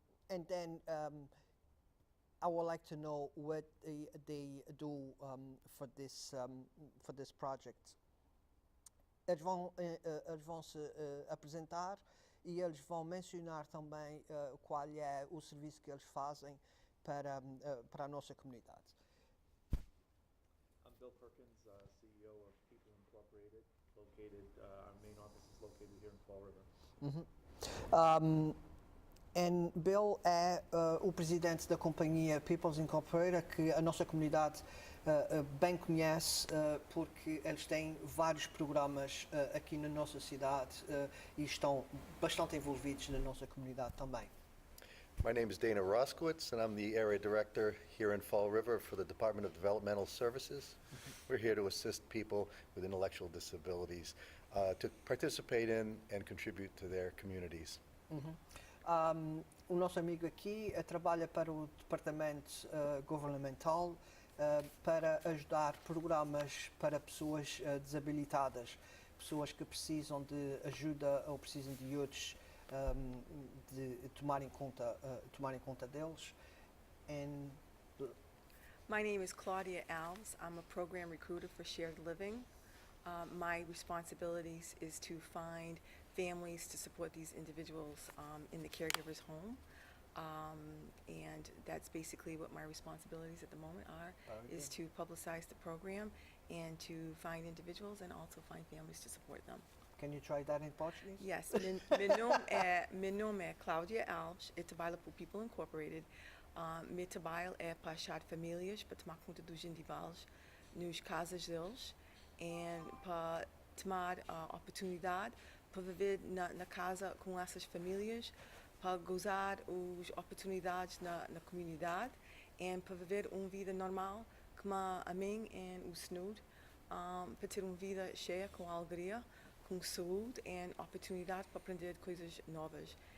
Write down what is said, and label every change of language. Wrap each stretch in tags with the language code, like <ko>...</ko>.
<en>And then. I would like to know what they do for this project.</en> <pt>Eles vão se apresentar e eles vão mencionar também qual é o serviço que eles fazem para a nossa comunidade.</pt> <en>I'm Bill Perkins, CEO of People Incorporated. Our main office is located here in Fall River. Mm-hmm.</en> <pt>And Bill é o presidente da companhia People Incorporated, que a nossa comunidade bem conhece, porque eles têm vários programas aqui na nossa cidade e estão bastante envolvidos na nossa comunidade também.</pt> <en>My name is Dana Roszkiewicz, and I'm the area director here in Fall River for the Department of Developmental Services. We're here to assist people with intellectual disabilities to participate in and contribute to their communities.</en> <pt>O nosso amigo aqui trabalha para o Departamento governamental para ajudar programas para pessoas desabilitadas, pessoas que precisam de ajuda ou precisam de outros de tomarem conta deles.</pt> <en>And My name is Claudia Alves. I'm a program recruiter for Shared Living. My responsibilities is to find families to support these individuals in the caregiver's home. And that's basically what my responsibilities at the moment are, is to publicize the program and to find individuals and also find families to support them. Can you try that in Portuguese?</en> <pt>Yes, meu nome é Claudia Alves, eu trabalho para o People Incorporated. Meu trabalho é para achar famílias, para tomar conta dos indivíduos nos casas deles e para tomar a oportunidade para viver na casa com essas famílias, para gozar as oportunidades na comunidade e para viver uma vida normal como a mim e o Snood, para ter uma vida cheia com alegria, com saúde e oportunidade para aprender coisas novas.</pt>